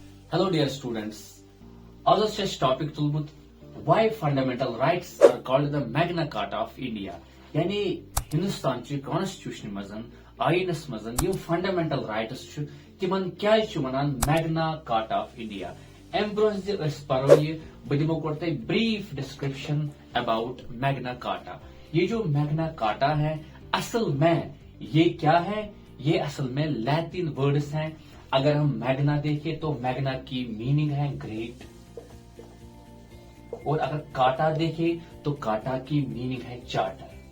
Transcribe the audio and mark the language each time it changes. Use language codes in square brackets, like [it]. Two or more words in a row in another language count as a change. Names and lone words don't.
[en] Hello dear students. [ks] Az छ टॉपिक तुलमुत [en] why fundamental rights are called the Magna Carta of India. [ks] यानी हिंदुस्तान ची कॉन्स्टिट्यूशन मजन आईनस मजन ये [en] fundamental rights [ks] छ तिमन क्या छ वनान [en] Magna Carta of India. [ks] एम ब्रोस जे अस परो ये बदिमो करते [en] brief description about Magna Carta. [hi] ये जो मैग्ना कार्टा है असल में ये क्या है? ये असल में [en] Latin words [hi] हैं. अगर हम मैग्ना देखें तो मैग्ना की मीनिंग है ग्रेट, और अगर काटा देखें तो काटा की मीनिंग है चार्टर.